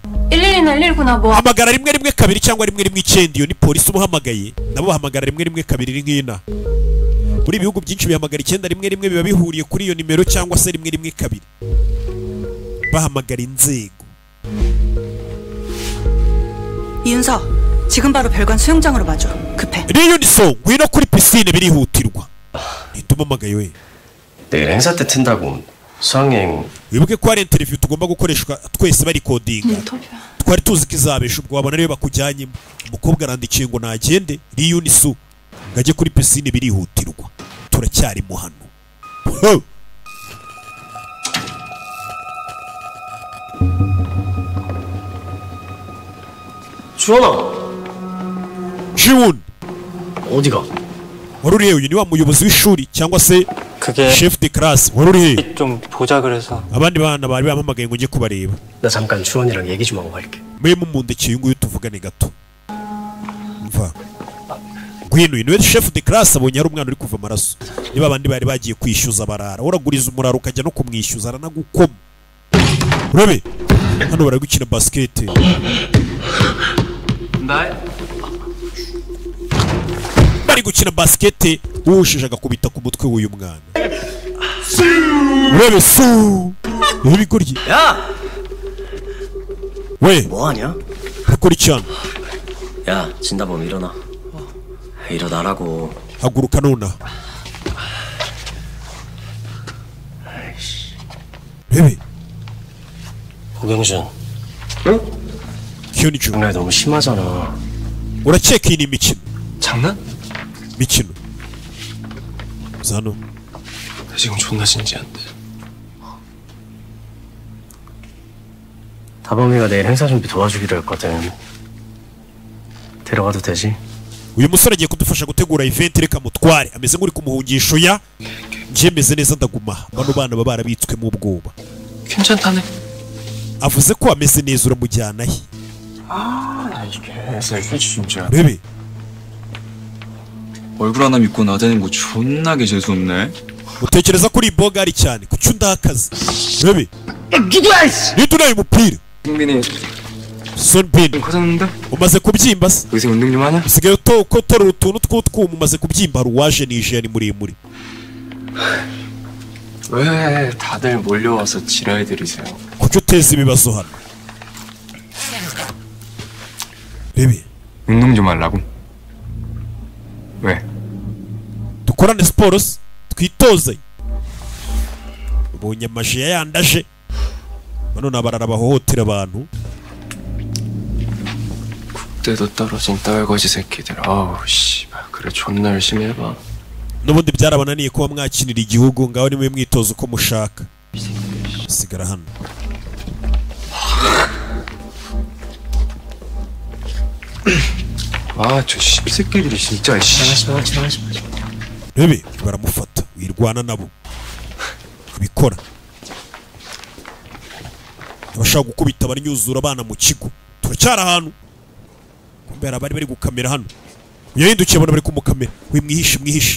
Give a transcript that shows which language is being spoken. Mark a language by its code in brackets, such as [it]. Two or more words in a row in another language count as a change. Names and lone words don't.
[ko] 112나 119나 뭐 [rw] hamagara rimwe rimwe kabiri cyangwa rimwe rimwe icyenda iyo ni polisi umuhamagaye nabo bahamagara rimwe rimwe kabiri nk'ina muri ibihugu byinshi bihamagara icyenda rimwe rimwe biba bihuriye kuri iyo nimero cyangwa se rimwe rimwe kabiri bahamagara inzego [ko] 이윤서, 지금 바로 별관 수영장으로 마줘. 급해. [rw] 리윤소 ngwino kuri pisine birihutirwa ntitumamagaye we [ko] 내일 행사 때 튼다고 수학여행 [rw] wibuke ko hari interview tugomba gukoreshwa twese barikodinga [ko] 인터뷰야. [rw] twari tuzi ko izabesha ubwo wabona rero bakujyanyemo umukobwa arandikiye ngo nagende riyunisu ngo ajye kuri pisine birihutirwa turacyarimo hano Ho! [ko] 주원아 jiwun 어디가? [rw] wari uri he uyu ni wa muyobozi w'ishuri cyangwa se [ko] 그게 [fr] chef de classe [rw] wari uri he [ko] 좀 보자 그래서 [rw] abandi bana bari bampamagaye ngo njye kubareba [ko] 나 잠깐 주원이랑 얘기 좀 하고 갈게. [rw] mwe mumundekeye uyu nguyu tuvugane gato mva ngwino uyu niwe [fr] chef de classe [rw] abonye hari umwana uri kuva amaraso niba abandi bari bagiye kwishyuza barara uraguriza umurara ukajya no kumwishyuza aranagukoma urabe hano bari gukina basket bari gukina basket uwushije agakubita ku mutwe w'uyu mwana urabe su ibigoryi [ko] 야! [rw] we [ko] 뭐하냐? [rw] ukora icyana [ko] 야 진다범 일어나. 일어나라고. [rw] haguruka nonaha rebe [ko] 고경준 [rw] kiyo ni [ko] 정말 너무 심하잖아. [rw] urakeka iyi ni imikino [ko] 장난? [rw] mikino zano [ko] 나 지금 존나 진지한데. 다범이가 내일 행사 준비 도와주기로 했거든. 데려가도 되지? [rw] uyu musore agiye kudufasha gutegura event reka mutware ameze nk'uri ku muhungisho ya njye meze neza ndaguma aha. bano bana baba barabitswemo ubwoba [ko] 괜찮다네. [rw] avuze ko ameze neza uramujyana he [ko] 개새끼 진짜. [rw] rebe [ko] 얼굴 하나 믿고 나대는 거 존나게 재수없네. [rw] utekereza ko uri bogari cyane kuki undakaze rebe nidunaye umupira [ko] 승빈이 Sonbin 커졌는데? [rw] umaze kubyimba se [ko] 요새 운동 좀 하냐? [rw] usigaye utorora utuntu tw'utwuma umaze kubyimba hari uwaje nije ni muremure [ko] 왜 다들 몰려와서 지랄 들이세요? [rw] kuki uteza ibibazo hano Bibi [ko] 운동 좀 하려고? 왜? [rw] dukorane siporo se twitoze ubonye amajiya yandaje bano nabarara bahohotera abantu [ko] 국대도 떨어진 떨거지 새끼들. 아우 씨발 그래 존나 열심히 해봐. [rw] n'ubundi byarabananiye kuba mwakinira igihugu ngaho nimwe mwitoza uko mushaka sigara hano [ko] 아저 씹새끼들이 진짜 씨. [rw] Bibi baramufata wirwana nabo bikora abashaka gukubita abanyuzura abana mu kigo turacyari ahantu kumbera bari gukamera hano yahindukiye abona bari kumukamera mwihishe